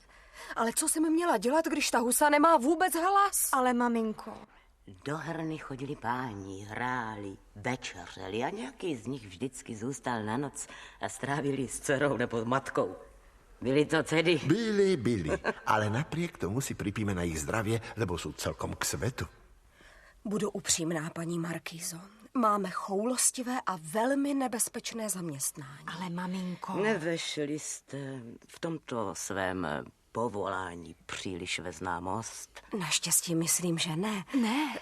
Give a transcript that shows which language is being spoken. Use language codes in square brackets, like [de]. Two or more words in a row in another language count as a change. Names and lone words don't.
[cs] Ale co jsem měla dělat, když ta husa nemá vůbec hlas? Ale maminko... Do herny chodili páni, hráli, večeřeli a nějaký z nich vždycky zůstal na noc a strávili s dcerou nebo matkou. Byli to tedy? Byli. [sk] Ale napriek tomu si pripíme na ich zdravie, lebo sú celkom k svetu. [cs] Budu upřímná, paní Markýzo. Máme choulostivé a velmi nebezpečné zaměstnání. Ale maminko... Nevešli jste v tomto svém povolání příliš ve známost? Naštěstí myslím, že ne.